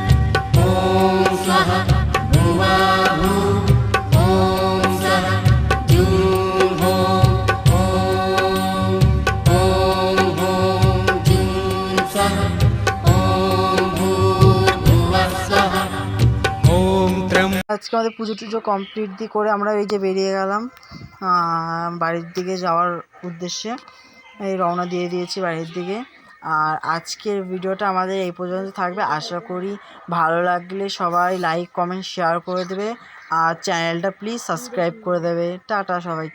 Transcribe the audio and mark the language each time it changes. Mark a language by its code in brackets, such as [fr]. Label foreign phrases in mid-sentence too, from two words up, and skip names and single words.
[sa] ॐ स्वः भुवाभुः ॐ स्वः जूं हों ॐ जूं सः ॐ भूर्भुवः स्वः। [bn] আজকে আমাদের পুজো টুজো কমপ্লিট করে আমরা এই যে বেরিয়ে গেলাম বাড়ির দিকে যাওয়ার উদ্দেশ্যে। এই রওনা দিয়ে দিয়েছি বাড়ির দিকে। আর আজকের ভিডিওটা আমাদের এই পর্যন্ত থাকবে। আশা করি ভালো লাগলে সবাই [en] like comment share [bn] করে দেবে, আর চ্যানেলটা প্লিজ সাবস্ক্রাইব করে দেবে।